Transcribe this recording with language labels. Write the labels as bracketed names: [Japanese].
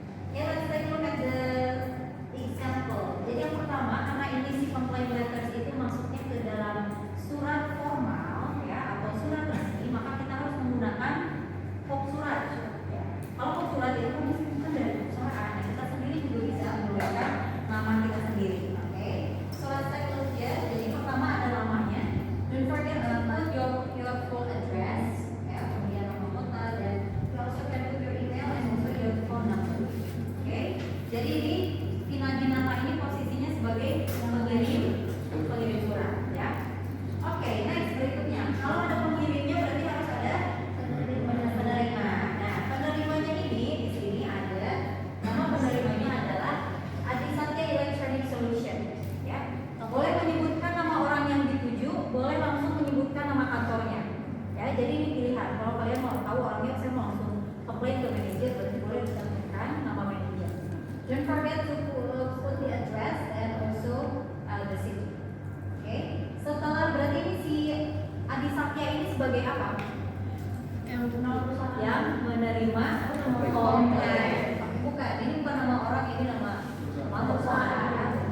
[English] Okay, let's take a look at the example. [Indonesian] Jadi yang pertama, karena ini si complaint letters itu masuknya ke dalam surat formal ya atau surat resmi, maka kita harus menggunakan pop surat. Ya. Kalau pop surat itu kan bukan dari perusahaan, nah, kita sendiri juga bisa menggunakan nama kita sendiri. Oke, okay? [English] So let's take a look [Indonesian] ya. Jadi pertama ada namanya. [English] Don't forget to put your full address, ya, [Indonesian] kemudian nama kota dan [English] you also can put your email and also your phone number. Oke, okay? [Indonesian] Jadi ini Vina Dinata ini posisinya sebagai pengirim surat, ya. Oke, okay, next berikutnya. Kalau ada pengirimnya berarti harus ada penerima. Nah, penerimanya ini di sini ada nama penerimanya adalah Adisatya Electronic Solution, ya. Boleh menyebutkan nama orang yang dituju, boleh langsung menyebutkan nama kantornya. Ya, jadi ini pilihan. Kalau kalian mau tahu orangnya, saya mau langsung komplain ke manajer, berarti boleh disebutkan nama manajer. [English] Don't forget to put the address and also the city. Oke, okay? [Indonesian] Setelah berarti ini si Adisatya ini sebagai apa? Yang menerima komplain. Bukan, ini bukan nama orang, ini nama perusahaan.